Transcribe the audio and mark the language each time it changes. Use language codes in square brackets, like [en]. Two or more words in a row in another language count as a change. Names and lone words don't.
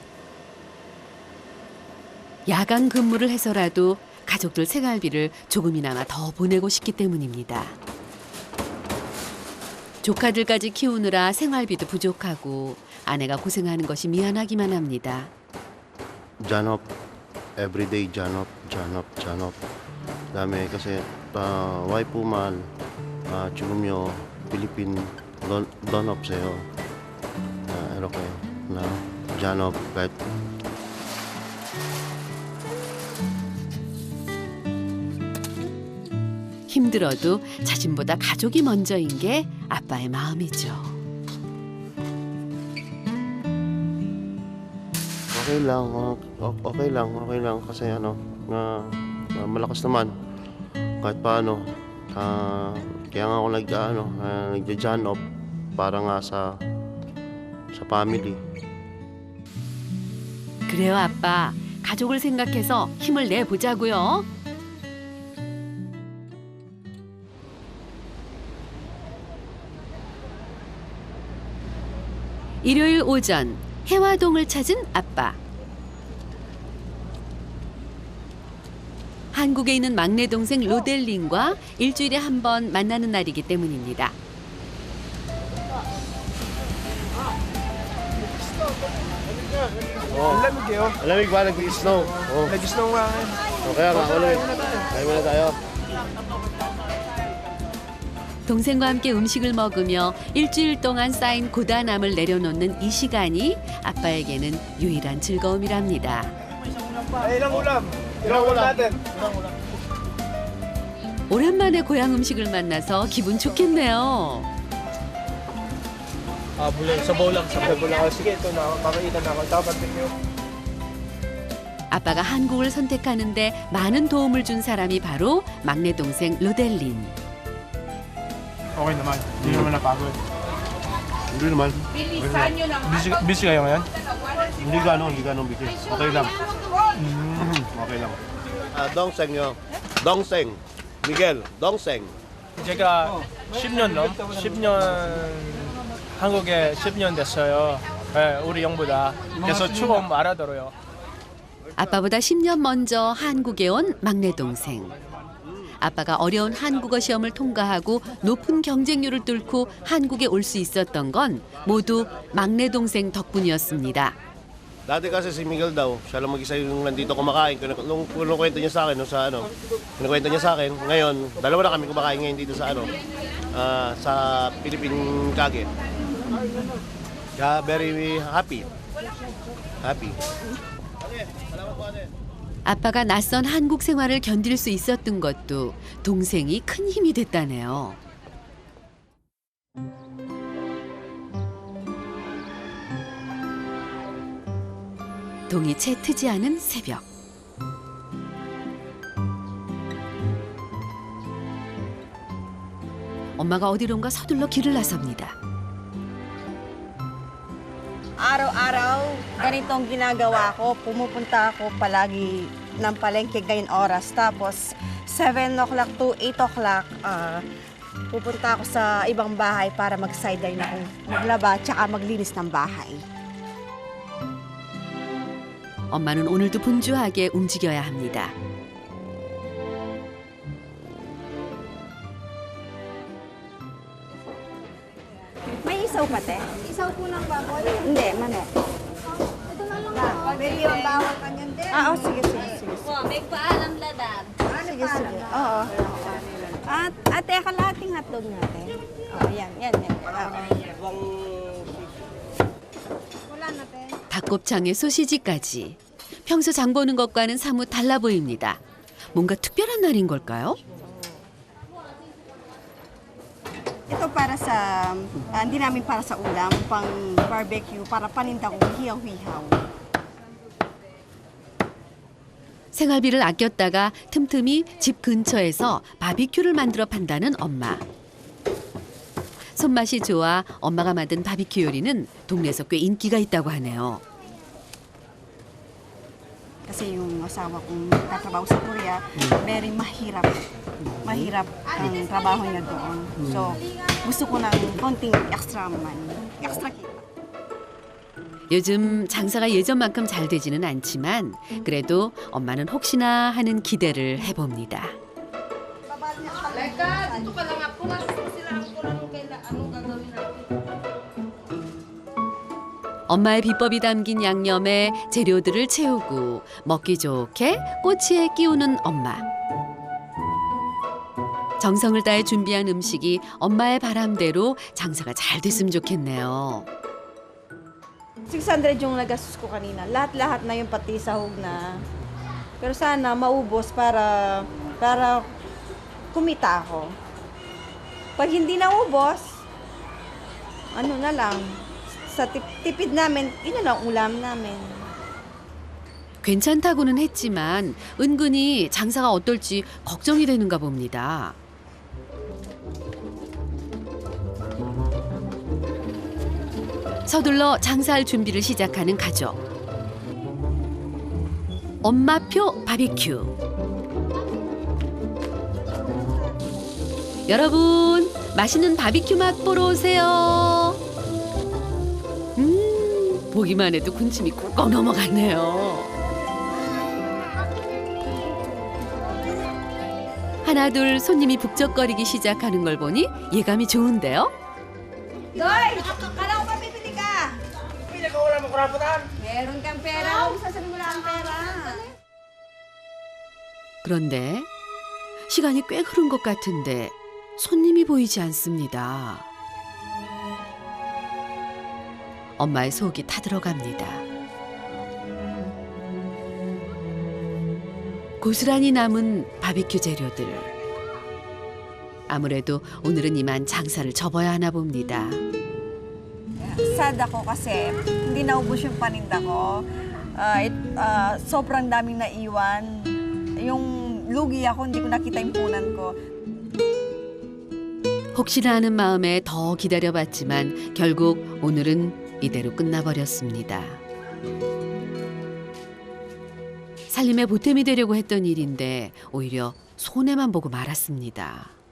[ko] 야간 근무를 해서라도 가족들 생활비를 조금이나마 더 보내고 싶기 때문입니다. 조카들까지 키우느라 생활비도 부족하고 아내가 고생하는 것이 미안하기만 합니다. [en] Job, everyday job. [tl] Dami kasi wife po man, [ko] 지금요 [en] Philippine don't [ko] 없어요. [tl] 이렇게 na job kahit [ko] 힘들어도 자신보다 가족이 먼저인 게 아빠의 마음이죠. [tl] okay lang kasi malakas naman kahit paano. Kaya nga ako nagja-job para nga sa family. [ko] 그래요, 아빠. 가족을 생각해서 힘을 내보자고요. 일요일 오전 해화동을 찾은 아빠. 한국에 있는 막내 동생 로델린과 일주일에 한 번 만나는 날이기 때문입니다. [tl] Lamig ba? Nag-snow? Nag-snow nga. Kaya nga, kain muna tayo. [ko] 동생과 함께 음식을 먹으며 일주일 동안 쌓인 고단함을 내려놓는 이 시간이 아빠에게는 유일한 즐거움이랍니다. [tl] Ilang ulam? Ilang ulam natin? [ko] 오랜만에 고향 음식을 만나서 기분 좋겠네요. [tl] Bulong. Sabaw lang. Sige, ito na. Makaitan na ako. Dapat ninyo. [ko] 아빠가 한국을 선택하는데 많은 도움을 준 사람이 바로 막내 동생 로델린. [tl] Okay naman. Hindi naman napagod. Hindi naman. Busy kayo ngayon? Hindi ganun bitin. Okay lang. Okay lang. Dongseng nyo. Dongseng. Miguel, Dongseng. [ko] 제가 10년 한국에 10년 됐어요. 네, 우리 형보다. 그래서 조금 알아들어요. 아빠보다 10년 먼저 한국에 온 막내 동생. 아빠가 어려운 한국어 시험을 통과하고 높은 경쟁률을 뚫고 한국에 올 수 있었던 건 모두 막내 동생 덕분이었습니다. [tl] Dati kasi si Miguel daw, siya lang mag-isa yung nandito kumakain. Nung kinukwento niya sa akin, kinukwento niya sa akin, ngayon, dalawa na kami kumakain ngayon dito sa sa Philippine Kage. Kaya [en] very happy. [ko] 아빠가 낯선 한국 생활을 견딜 수 있었던 것도 동생이 큰 힘이 됐다네요. 동이 채 트지 않은 새벽. 엄마가 어디론가 서둘러 길을 나섭니다. [tl] Araw-araw, ganitong ginagawa ko. Pumupunta ako palagi ng palengke ngayon oras. Tapos, [en] 7 o'clock to 8 o'clock, [tl] pupunta ako sa ibang bahay para mag-sideline ako. Maglaba, tsaka maglinis ng bahay. [ko] 엄마는 오늘도 분주하게 움직여야 합니다. [tl] May isaw pa, te? Isaw po ng baboy. Hindi, manok. Ito na lang. Pwede yung bawal ka niyan, te? Sige. May paalam ladan. Sige. Oo. Ate, kalahating hotdog natin. Yan. Wala na, te. [ko] 닭곱창에 소시지까지. 평소 장 보는 것과는 사뭇 달라 보입니다. 뭔가 특별한 날인 걸까요? [tl] Ito para sa, hindi namin para sa ulam, pang barbecue, para paninda ko hiyaw-hiyaw. [ko] 생활비를 아꼈다가 틈틈이 집 근처에서 바비큐를 만들어 판다는 엄마. 손맛이 좋아 엄마가 만든 바비큐 요리는 동네에서 꽤 인기가 있다고 하네요. [tl] Kasi yung asawa kong katrabaho sa Korea, very mahirap. Mahirap ang trabaho niya doon. So, gusto ko ng konting [en] extra money, [tl] extra kita. [ko] 요즘 장사가 예전만큼 잘 되지는 않지만 그래도 엄마는 혹시나 하는 기대를 해봅니다. 엄마의 비법이 담긴 양념에 재료들을 채우고 먹기 좋게 꼬치에 끼우는 엄마. 정성을 다해 준비한 음식이 엄마의 바람대로 장사가 잘 됐으면 좋겠네요. [tl] 600 yung nagastos ko kanina. Lahat-lahat na yung pati sahog na. Pero sana maubos para kumita ako. Pag hindi naubos, ano na lang, sa tipid namin, yun na lang ulam namin. [ko] 괜찮다고는 했지만 은근히 장사가 어떨지 걱정이 되는가 봅니다. 서둘러 장사할 준비를 시작하는 가족. 엄마표 바비큐. 여러분, 맛있는 바비큐 맛보러 오세요. 보기만 해도 군침이 꿀꺽 넘어가네요. 하나둘 손님이 북적거리기 시작하는 걸 보니 예감이 좋은데요. [tl] Doy! Kala ko ba bibili ka? Bibili ka, wala mo kuraputan. Meron kang pera. Sasabi mo lang ang pera. [ko] 그런데 시간이 꽤 흐른 것 같은데 손님이 보이지 않습니다. 엄마의 속이 타들어갑니다. 고스란히 남은 바비큐 재료들. 아무래도 오늘은 이만 장사를 접어야 하나 봅니다. [tl] Sad ako kasi hindi naubos yung paninda ko. Sobrang daming naiwan. Yung lugi ako, hindi ko nakita yung punan ko. [ko] 혹시나 하는 마음에 더 기다려봤지만 결국 오늘은 이대로 끝나버렸습니다. 살림에 보탬이 되려고 했던 일인데 오히려 손해만 보고 말았습니다.